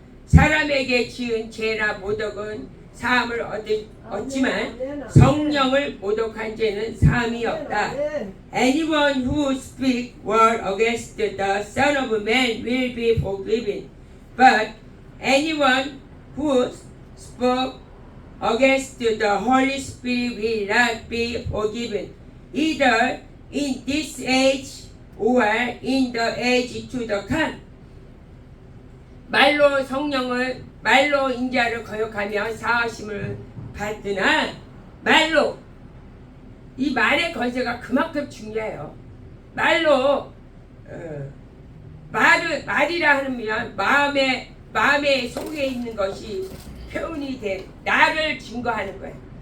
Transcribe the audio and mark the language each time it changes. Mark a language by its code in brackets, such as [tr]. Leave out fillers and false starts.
[ko] 사람에게 지은 죄나 모독은 사함을 얻지만 성령을 모독한 죄는 사함이 없다. [en] Anyone who speaks word against the Son of Man will be forgiven, but anyone who spoke against the Holy Spirit will not be forgiven, either in this age or in the age to come. [ko] 말로 인자를 거역하면 사하심을 받으나 이 말의 건세가 그만큼 중요해요. 말로 말이라 하면 마음에 속에 있는 것이 표현이 돼 나를 증거하는 거예요.